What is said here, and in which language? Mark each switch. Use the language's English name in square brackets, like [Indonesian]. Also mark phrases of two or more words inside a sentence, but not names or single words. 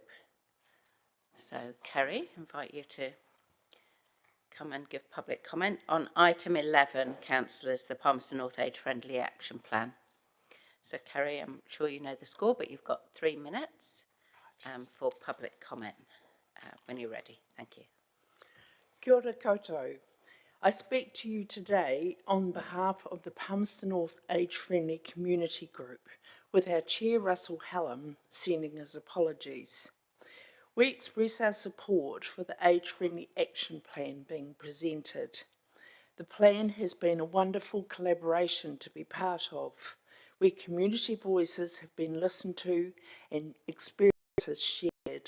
[English] So Kerry, invite you to come and give public comment on item 11, councillors, the Palmerston North Age Friendly Action Plan. So Kerry, I'm sure you know the score, but you've got 3 minutes for public comment when you're ready. Thank you. [Māori] Kia ora koutou. [English] I speak to you today on behalf of the Palmerston North Age Friendly Community Group, with our Chair Russell Hallam sending his apologies. We express our support for the Age Friendly Action Plan being presented. The plan has been a wonderful collaboration to be part of, where community voices have been listened to and experiences shared.